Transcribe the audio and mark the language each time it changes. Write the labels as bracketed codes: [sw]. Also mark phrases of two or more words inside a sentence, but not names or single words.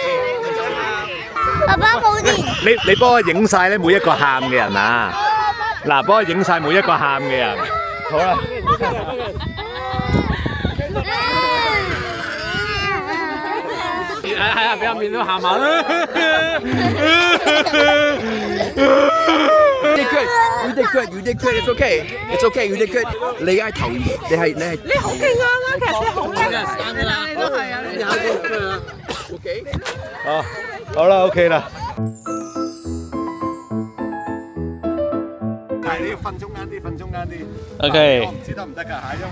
[yue] 爸爸冇電。你幫我影晒咧每一個喊嘅人啊！嗱，幫我影晒每一個喊嘅人。好啦。係啊，俾阿面都喊下啦。 [en] You did good. It's okay. You did good. [yue] 你係頭，你係。你好勁啊！其實好叻啊！你都係啊！你 OK。好啦 ，OK 啦。但係你要瞓中間啲，瞓中間啲。 OK。我唔知得唔得㗎嚇，因為。